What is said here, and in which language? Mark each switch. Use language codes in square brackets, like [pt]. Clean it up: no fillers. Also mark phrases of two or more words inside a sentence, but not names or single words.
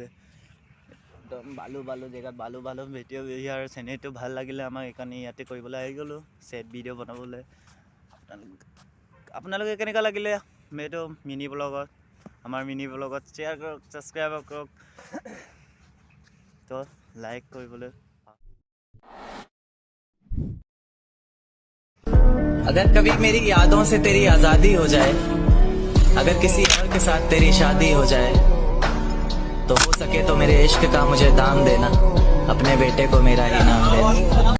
[as] একদম বালু জেগাত বালু ভিডিঅ' ইয়াৰ চেনেলটো ভাল লাগিলে আমাক, সেইকাৰণে ইয়াতে কৰিবলৈ আহি গ'লোঁ ছেট ভিডিঅ' বনাবলৈ। আপোনালোকে কেনেকুৱা লাগিলে এইটো মিনি ব্লগত, আমাৰ মিনি ব্লগত শ্বেয়াৰ কৰক, ছাবস্ক্ৰাইব কৰক, তো লাইক কৰিবলৈ। [hi] अगर कभी मेरी यादों से तेरी आजादी हो जाए, अगर किसी और के साथ तेरी शादी हो जाए, तो हो सके तो मेरे इश्क का मुझे दाम देना, अपने बेटे को मेरा ही नाम देना।